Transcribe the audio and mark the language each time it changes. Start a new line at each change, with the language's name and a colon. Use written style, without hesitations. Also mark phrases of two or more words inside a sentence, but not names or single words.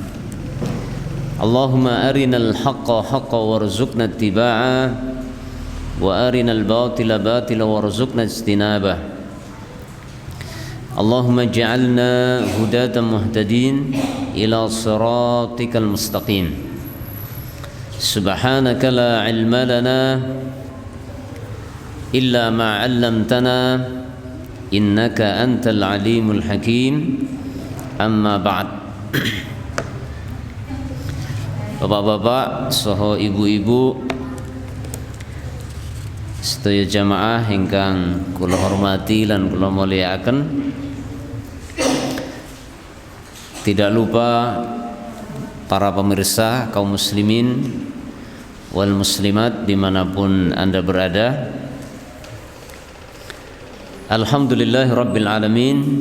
Arabic: اللهم أرنا الحق حقا وارزقنا اتباعه وأرنا الباطل باطلا وارزقنا اجتنابه اللهم اجعلنا هداة مهتدين إلى صراطك المستقيم سبحانك لا علم لنا إلا ما علمتنا إنك أنت العليم الحكيم أما بعد.
Javanese: Bapak-bapak, saha ibu-ibu, sedaya jamaah ingkang kula hormati lan kula mulyakaken.
Indonesian: Tidak lupa para pemirsa kaum
Arabic: المسلمين والمسلمات
Indonesian: dimanapun Anda berada.
Arabic: الحمد لله رب العالمين.